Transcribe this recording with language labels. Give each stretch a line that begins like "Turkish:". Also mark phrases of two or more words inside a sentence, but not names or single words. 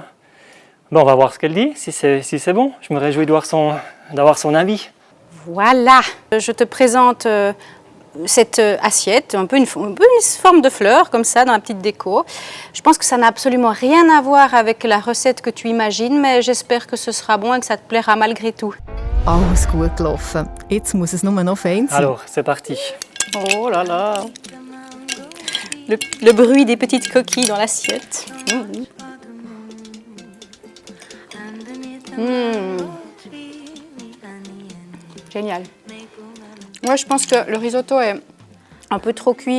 French: Bon, on va voir ce qu'elle dit, si c'est bon. Je me réjouis d'avoir son avis. Voilà. Je te présente cette assiette, un peu une forme de fleur, comme ça, dans la petite déco. Je pense que ça n'a absolument rien à voir avec la recette que tu imagines, mais j'espère que ce sera bon et que ça te plaira malgré tout.
German: Alles gut gelaufen. Jetzt muss es nur noch fein sein.
French: Alors, c'est parti. Oh là là. Le bruit des petites coquilles dans l'assiette. Génial. Moi, je pense que le risotto est un peu trop cuit.